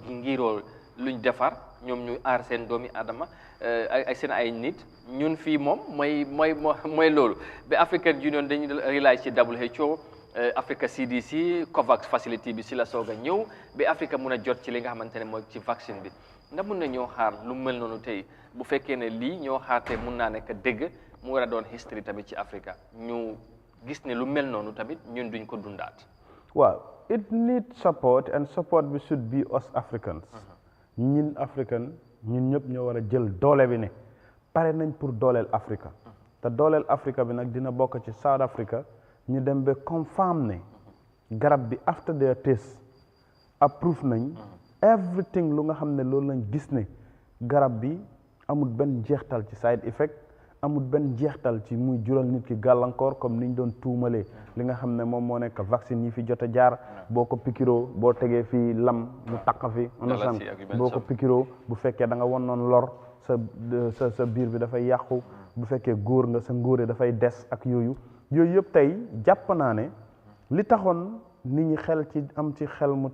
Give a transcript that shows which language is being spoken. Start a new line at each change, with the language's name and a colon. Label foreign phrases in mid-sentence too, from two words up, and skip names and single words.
Wolof: ngiiroo luñ defar ñoom ñu aar seen doomi adama ay seen ay nit ñun fii moom mooy loolu ba African Union dañu rely ci WHO Africa CDC COVAX facility bi si la soog a ñëw ba Afrique mun a jot ci li nga xamante ne mooy ci vaccine bi ndax mun na ñoo xaar lu mel noonu tey bu fekkee ne lii ñoo xaar te mun naa nekk dëgg mu war a doon history tamit ci Afrique ñu gis ne lu mel noonu tamit ñun duñ ko dundaat.
English: waaw it needs support and support bi should be us Africans.
Wolof: ñun African ñun ñëpp ñoo war a jël doole bi ne pare nañ pour dooleel Afrique te dooleel Afrique bi nag dina bokk ci South Africa ñu dem ba confirm ne garab bi
English: after their test
Wolof: approve nañ everything lu nga xam ne loolu lañ gis ne garab bi amul benn jeextal ci
English: side effect
Wolof: amul benn jeextal ci muy jural nit ki gàllankoor comme niñ doon tuumalee li nga xam ne moom moo nekk vaccine yi fi jot a jaar boo ko pikiroo boo tegee fii lam mu taq fi onasan boo ko pikiroo bu fekkee da nga won noon lor sa biir bi dafay yàqu bu fekkee góor nga sa ngóore dafay des ak yooyu yëpp tey jàpp naa ne li taxoon nit ñi xel ci am ci xel mu